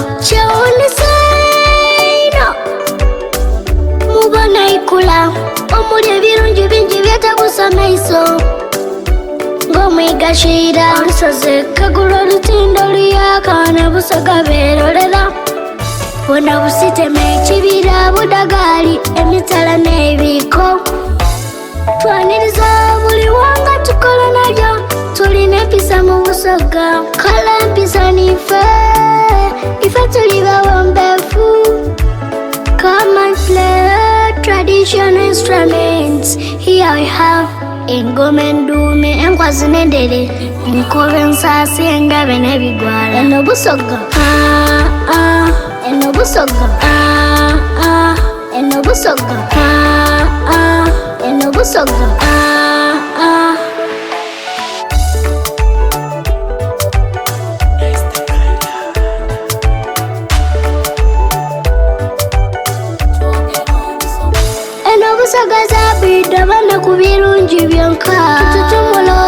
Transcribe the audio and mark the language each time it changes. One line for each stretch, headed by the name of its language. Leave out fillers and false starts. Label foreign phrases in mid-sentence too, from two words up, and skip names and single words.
Soga: Kyewuunyisa ino mubona ikula omuli ebirungi bingi byetabusa maiso ng'omwigashira olusozi kagula olutindo luyaka ne busoga beerolera bwonna busitema ekibira budagali emitala n'ebiko twaniriza buli wanga tukola nalyo tulina empisa mu busoga kala empisa nife ife tuli bawombefu.
English: Come and play traditional instruments. Here we have
Soga: ingoma endume enkwazi n'endere enkobe ensasi engabe n'ebigwala eno busoga eno busoga eno busoga eno busoga busoga zapita bana ku birungi byonka tututumula